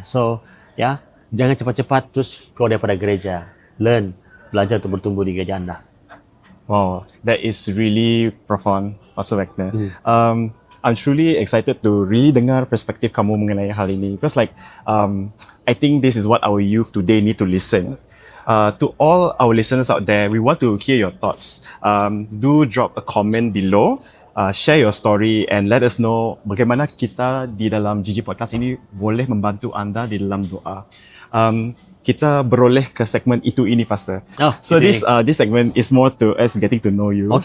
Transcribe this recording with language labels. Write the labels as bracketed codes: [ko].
[ms] So, jangan cepat-cepat terus keluar daripada gereja. [en] Learn, [ms] belajar untuk bertumbuh di gereja anda. [en] Wow, that is really profound, Pastor Wagner. I'm truly excited to really [ms] dengar perspektif kamu mengenai hal ini, [en] because I think this is what our youth today need to listen. To all our listeners out there, we want to hear your thoughts. Do drop a comment below, share your story, and let us know [ms] bagaimana kita di dalam GG Podcast ini boleh membantu anda di dalam doa. Kita beroleh ke segmen itu ini, Pastor. [en] So this segment is more to us getting to know you.